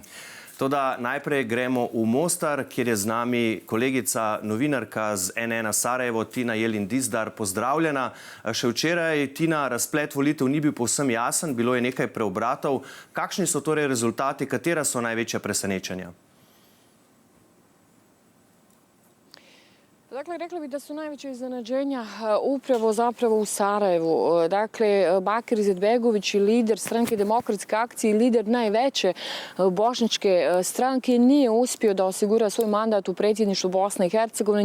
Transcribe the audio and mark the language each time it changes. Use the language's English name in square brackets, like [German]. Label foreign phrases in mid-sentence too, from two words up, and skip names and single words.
[Slovenian] Toda najprej gremo v Mostar, kjer je z nami kolegica novinarka z N1 Sarajevo, Tina Jelin Dizdar. Pozdravljena. Še včeraj, Tina, razplet volitev ni bil povsem jasen, bilo je nekaj preobratov. Kakšni so torej rezultati, katera so največja presenečenja? [Bosnian] Dakle, rekla bih da su najveće iznenađenja upravo zapravo u Sarajevu. Dakle, Bakir Izetbegović, lider stranke Demokratske akcije i lider najveće bošnjačke stranke, nije uspio da osigura svoj mandat u predsjedništvu Bosne i Hercegovine.